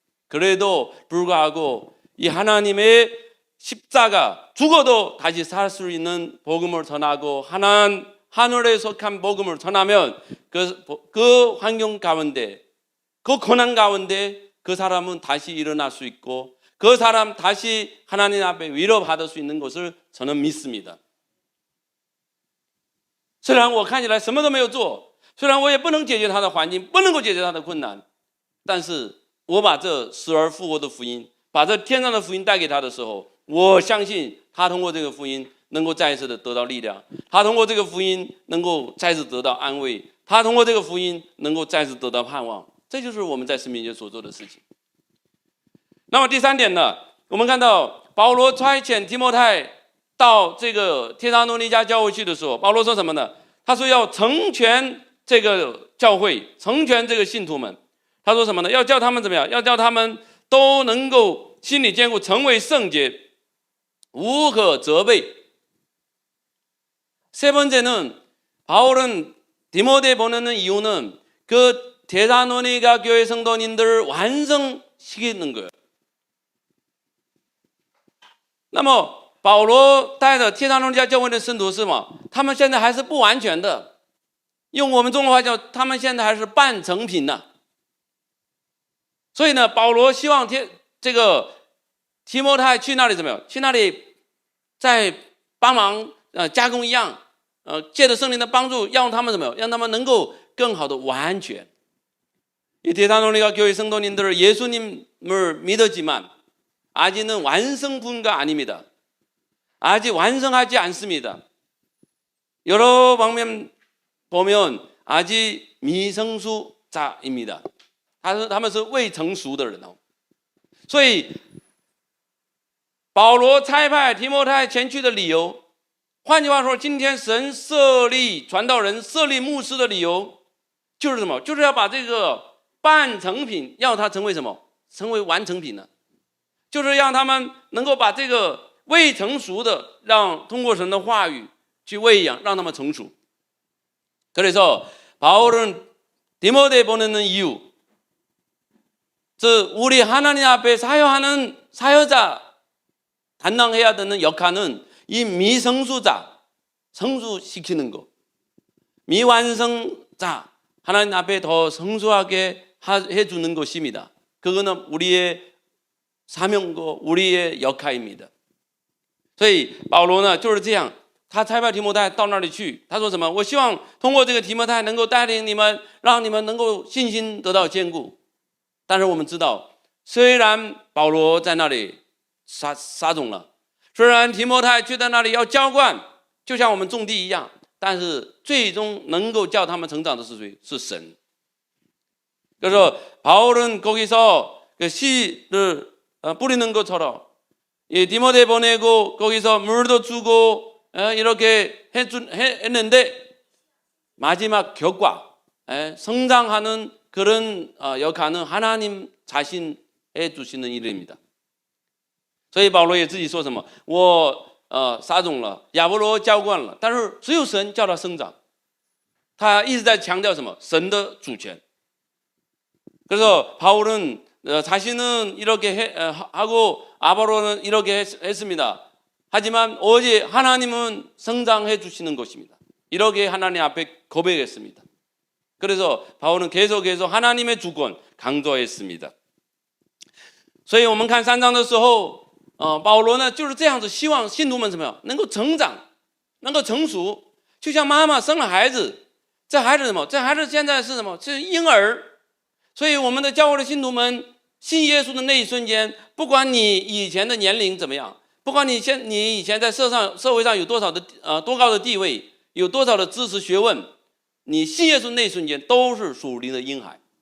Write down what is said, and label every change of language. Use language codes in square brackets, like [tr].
[ko] 그래도 불구하고 이 하나님의 십자가, 죽어도 다시 살 수 있는 복음을 전하고 하늘에 속한 복음을 전하면 그 환경 가운데, 그 고난 가운데 그 사람은 다시 일어날 수 있고 그 사람 다시 하나님 앞에 위로받을 수 있는 것을 저는 믿습니다. [zh] 虽然我看起来什么都没有做，虽然我也不能解决他的环境，不能够解决他的困难，但是我把这死而复活的福音，把这天上的福音带给他的时候，我相信他通过这个福音能够再一次的得到力量，他通过这个福音能够再次得到安慰，他通过这个福音能够再次得到盼望。这就是我们在神面前所做的事情。那么第三点呢，我们看到保罗差遣提摩太到这个帖撒罗尼迦教会去的时候，保罗说什么呢？他说要成全这个教会，成全这个信徒们。他说什么呢？要叫他们怎么样？要叫他们都能够心里坚固，成为圣洁，无可责备。 [ko] 세 번째는 바울은 디모데 보내는 이유는 그 데살로니가 교회 성도님들을 완성시키는 거예요. [zh] 那么保罗带着帖撒罗尼迦教会的圣徒是吗？他们现在还是不完全的，用我们中国话叫他们现在还是半成品呢。所以呢，保罗希望这个提摩太去那里怎么样？去那里再帮忙加工一样，借着圣灵的帮助，让他们怎么样？让他们能够更好的完全。 [ko] 이 데살로니가 교회 성도님들을 예수님을 믿었지만 아직은 완성분가 아닙니다. 아직 완성하지 않습니다. 여러 방면 보면 아직 미성숙자입니다. [zh] 他们是未成熟的人。所以保罗差派提摩太前去的理由，换句话说，今天神设立传道人、设立牧师的理由就是什么？就是要把这个半成品要他成为什么？成为完成品呢？就是让他们能够把这个未成熟的，让通过神的话语去喂养，让他们成熟。 [ko] 그래서 바울은 디모데 보내는 이유, 즉 우리 하나님 앞에 사역하는 사역자 담당해야 되는 역할은 이 미성수자 성수시키는 거, 미완성자 하나님 앞에 더 성수하게 해주는 것입니다. 그거는 우리의 사명고 우리의 역할입니다. [zh] 所以保罗呢就是这样，他差派提摩太到那里去，他说什么？我希望通过这个提摩太能够带领你们，让你们能够信心得到坚固。但是我们知道，虽然保罗在那里撒种了，虽然提摩太去在那里要浇灌，就像我们种地一样，但是最终能够叫他们成长的是谁？是神。 [ko] 그래서 바울은 거기서 그 씨를 뿌리는 것처럼 이 디모데 보내고 거기서 물도 주고 이렇게 했는데 마지막 결과 성장하는 그런 역할은 하나님 자신 해 주시는 일입니다. [zh] 所以保罗也自己说什么，我撒种了，亚波罗浇灌了，但是只有神叫他生长。他一直在强调什么？神的主权。 [ko] 그래서 바울은 자신은 이렇게 하고 아볼로는 이렇게 했습니다. 하지만 오직 하나님은 성장해 주시는 것입니다. 이렇게 하나님 앞에 고백했습니다. 그래서 바울은 계속해서 하나님의 주권 강조했습니다. [zh] 所以我们看3章的时候，保罗呢就是这样子，希望信徒们怎么样能够成长，能够成熟，就像妈妈生了孩子，这孩子什么？这孩子现在是什么？是婴儿。所以我们的教会的信徒们信耶稣的那一瞬间，不管你以前的年龄怎么样，不管你以前在社会上有多少的多高的地位，有多少的知识学问，你信耶稣那一瞬间都是属灵的婴孩。